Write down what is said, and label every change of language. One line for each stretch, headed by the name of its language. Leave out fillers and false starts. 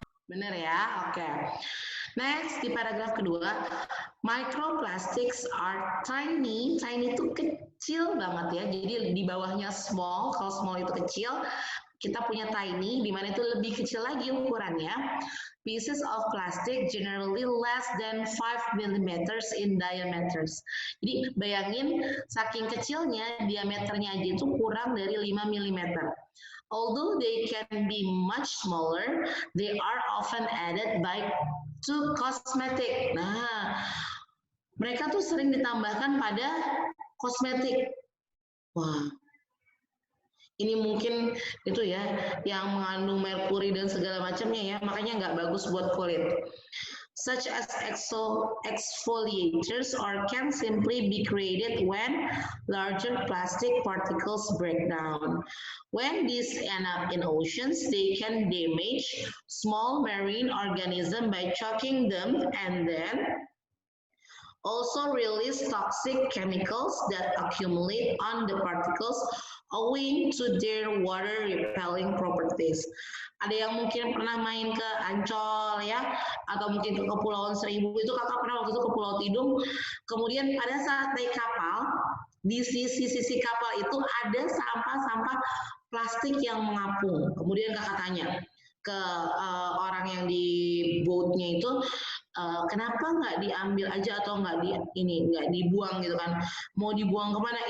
Indonesian: Bener ya? Oke. Next, di paragraf kedua,
English: microplastics are tiny.
Indonesian: Tiny itu kecil banget ya. Jadi di bawahnya small. Kalau small itu kecil, kita punya tiny, di mana itu lebih kecil lagi ukurannya.
English: Pieces of plastic generally less than 5 mm in diameter.
Indonesian: Jadi bayangin, saking kecilnya, diameternya aja itu kurang dari 5 mm.
English: Although they can be much smaller, they are often added to cosmetic.
Indonesian: Nah, mereka tuh sering ditambahkan pada kosmetik. Wah, ini mungkin itu ya, yang mengandung merkuri dan segala macamnya ya, makanya nggak bagus buat kulit.
English: Such as exfoliators or can simply be created when larger plastic particles break down. When these end up in oceans, they can damage small marine organisms by choking them and then also release toxic chemicals that accumulate on the particles owing to their water repelling properties.
Indonesian: Ada yang mungkin pernah main ke Ancol ya, atau mungkin ke Kepulauan Seribu, itu kakak pernah waktu itu ke Pulau Tidung, kemudian pada saat naik kapal, di sisi-sisi kapal itu ada sampah-sampah plastik yang mengapung. Kemudian kakak tanya ke orang yang di boatnya itu, kenapa nggak diambil aja atau nggak dibuang gitu kan? Mau dibuang kemana?